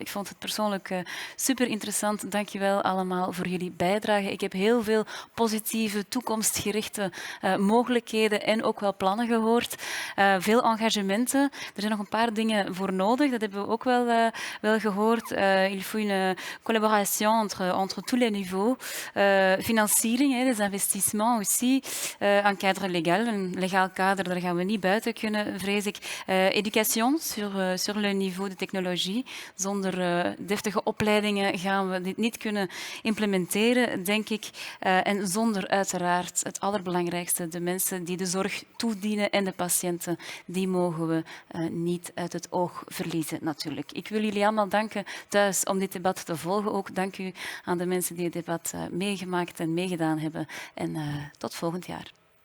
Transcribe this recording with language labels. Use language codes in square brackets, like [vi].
[nl] Ik vond het persoonlijk super interessant. Dank je wel allemaal voor jullie bijdrage. Ik heb heel veel positieve, toekomstgerichte mogelijkheden en ook wel plannen gehoord. Veel engagementen. Er zijn nog een paar dingen voor nodig. Dat hebben we ook wel gehoord. [fr] Il faut une collaboration entre tous les niveaux. Financiering, des investissements aussi. Un cadre légal, [nl] een legaal kader, daar gaan we we niet buiten kunnen, vrees ik. [fr] Education sur le niveau de technologie. [nl] Zonder deftige opleidingen gaan we dit niet kunnen implementeren, denk ik. En zonder uiteraard het allerbelangrijkste, de mensen die de zorg toedienen en de patiënten, die mogen we niet uit het oog verliezen natuurlijk. Ik wil jullie allemaal danken thuis om dit debat te volgen. Ook dank u aan de mensen die het debat meegemaakt en meegedaan hebben. En tot volgend jaar.